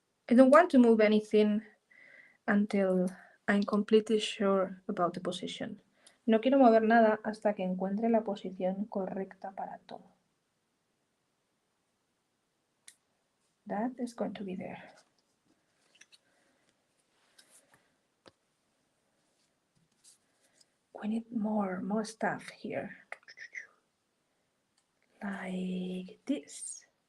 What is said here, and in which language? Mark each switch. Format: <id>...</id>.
<en>I don't want to move anything until I'm completely sure about the position.</en> <es>No quiero mover nada hasta que encuentre la posición correcta para todo.</es> <en>That is going to be there. We need more stuff here. Like this.</en>